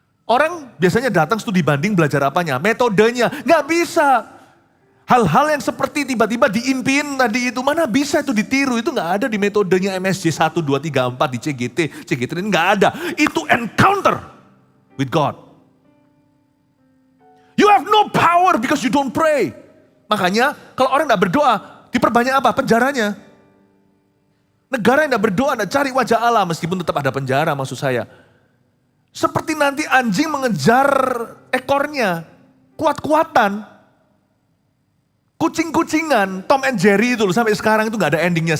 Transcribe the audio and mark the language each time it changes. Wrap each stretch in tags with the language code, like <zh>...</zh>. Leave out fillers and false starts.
<id>Orang biasanya datang studi banding belajar apanya? Metodenya. Nggak bisa. Hal-hal yang seperti tiba-tiba diimpiin tadi itu, mana bisa itu ditiru. Itu nggak ada di metodenya MSJ 1, 2, 3, 4 di CGT ini nggak ada. Itu</id> <en>encounter with God. You have no power because you don't pray.</en> <id>Makanya kalau orang nggak berdoa, diperbanyak apa? Penjaranya. Negara yang tidak berdoa, tidak cari wajah Allah, meskipun tetap ada penjara maksud saya. Seperti nanti anjing mengejar ekornya, kuat-kuatan. Kucing-kucingan, Tom and Jerry itu loh, sampai sekarang itu gak ada endingnya.</id>